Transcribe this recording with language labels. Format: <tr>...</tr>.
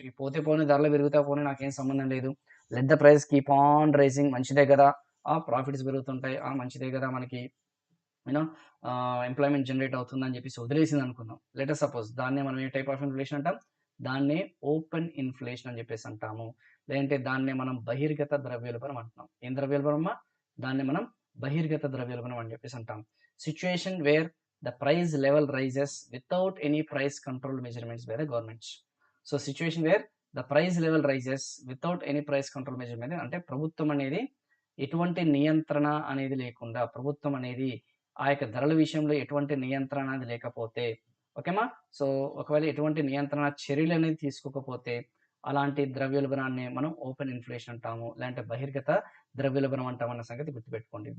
<te>ఈ పోతే పోనీ ధరలు పెరుగుతా పోనీ నాకేం సంబంధం లేదు,</te> <en>let the price keep on rising,</en> <te>మంచిదే కదా, ప్రాఫిట్స్ పెరుగుతుంటాయి, మంచిదే కదా, మనకి యూనో ఎంప్లాయ్మెంట్ జనరేట్ అవుతుందని చెప్పేసి వదిలేసింది అనుకుందాం. లెటర్ సపోజ్ దాన్నే మనం ఏ టైప్ ఆఫ్ ఇన్ఫ్లేషన్ అంటాం? దాన్నే ఓపెన్ ఇన్ఫ్లేషన్ అని చెప్పేసి అంటాము. లేదంటే దాన్నే మనం బహిర్గత ద్రవ్యోల్బణం అంటున్నాం. ఏం ద్రవ్యోల్బణమా? దాన్ని మనం బహిర్గత ద్రవ్యోల్బణం అని చెప్పేసి అంటాం. Situation wear</te> <en>the price level rises without any price control measurements by the government. So situation where the price level rises without any price control measurement</en> <te>అంటే ప్రభుత్వం అనేది ఎటువంటి నియంత్రణ అనేది లేకుండా, ప్రభుత్వం అనేది ఆ యొక్క ధరల విషయంలో ఎటువంటి నియంత్రణ అనేది లేకపోతే, ఓకేమా. సో ఒకవేళ ఎటువంటి నియంత్రణ చర్యలు అనేది తీసుకోకపోతే అలాంటి ద్రవ్యోల్బణాన్ని మనం ఓపెన్ ఇన్ఫ్లేషన్ అంటాము, లేదంటే బహిర్గత ద్రవ్యోల్బణం అంటాం అన్న సంగతి గుర్తుపెట్టుకోండి.</te>